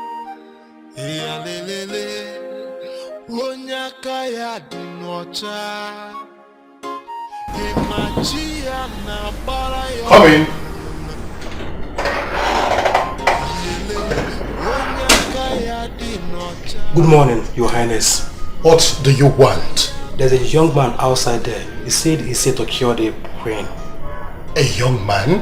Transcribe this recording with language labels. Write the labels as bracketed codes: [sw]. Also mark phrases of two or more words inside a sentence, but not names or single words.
[ig] Lelele onye aka ya dị n'ọcha. Emachi ya na-agbara ya. [en] Come in. Good morning, Your Highness. What do you want? There's a young man outside there. He said he's here to cure the queen. A young man?